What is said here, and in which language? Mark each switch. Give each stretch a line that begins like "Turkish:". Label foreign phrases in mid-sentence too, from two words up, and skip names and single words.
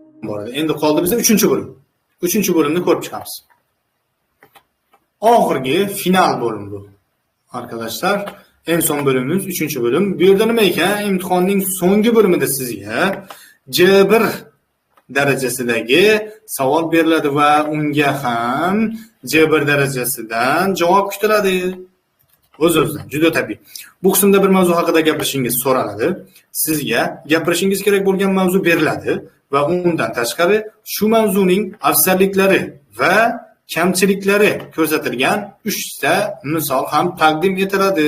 Uzbek: bor edi. Endi qoldi bizda 3-bo'lim. 3-bo'limni ko'rib chiqamiz. Oxirgi final bo'lim bu.
Turkish: Arkadaşlar, en son bölümümüz 3-bölüm.
Uzbek: Bu yerda nima ekan? Imtihonning so'nggi bo'limida sizga C1 darajasidagi savol beriladi va unga ham C1 darajasidan javob kutiladi. O'z-o'zidan, juda tabiiy. Bu qismda bir mavzu haqida gapirishingiz so'raladi. Sizga gapirishingiz kerak bo'lgan mavzu beriladi va undan tashqari shu mavzuning afzalliklari va kamchiliklari ko'rsatilgan 3 ta misol ham taqdim etiladi.